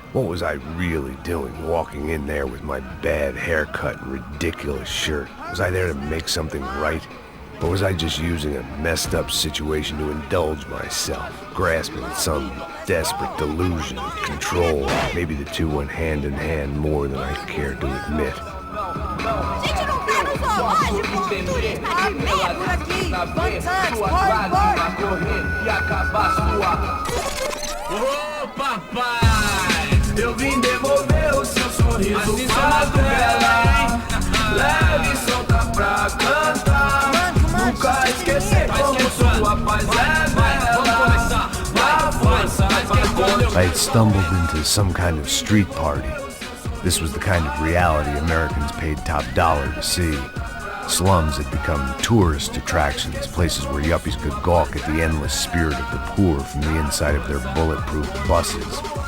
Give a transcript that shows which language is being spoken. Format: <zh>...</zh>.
<en>What was I really doing walking in there with my bad haircut and ridiculous shirt? Was I there to make something right? Or was I just using a messed up situation to indulge myself, grasping at some desperate delusion of control? Maybe the two went hand in hand more than I care to admit.</en> <pt>Gente, não tá no zoológico! Turista de merda aqui! Fantasmas, E acabar sua. Ô papai, eu vim devolver o seu sorriso pra tela. Leve e solta pra cantar. Nunca esquecer como sua paz é bela. Na força,</pt> <en>I had stumbled into some kind of street party. This was the kind of reality Americans paid top dollar to see. Slums had become tourist attractions, places where yuppies could gawk at the endless spirit of the poor from the inside of their bulletproof buses.</en>